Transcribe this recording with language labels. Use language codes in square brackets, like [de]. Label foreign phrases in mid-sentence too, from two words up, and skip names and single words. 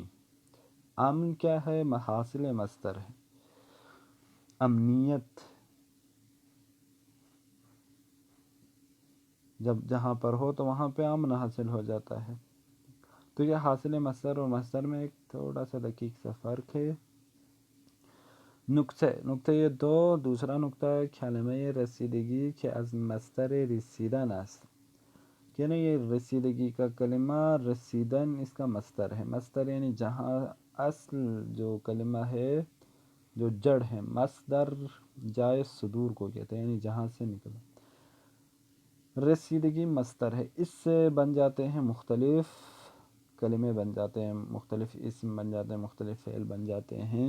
[ur] امن کیا ہے؟ حاصل مصدر ہے، امنیت۔ جب جہاں پر ہو تو وہاں پہ امن حاصل ہو جاتا ہے۔ تو یہ حاصل مصدر اور مصدر میں ایک تھوڑا سا دقیق سا فرق ہے۔ نکته یہ دوسرا نکته [fa] کلمه رسیدگی که از مصدر رسیدن است، [ur] یعنی یہ رسیدگی کا کلمہ، رسیدن اس کا مصدر ہے۔ مصدر یعنی جہاں اصل جو کلمہ ہے، جو جڑ ہے، مصدر جائے صدور کو کہتے ہیں، یعنی جہاں سے نکلا۔ رسیدگی مصدر ہے، اس سے بن جاتے ہیں مختلف کلمے، بن جاتے ہیں مختلف اسم، بن جاتے ہیں مختلف فعل بن جاتے ہیں۔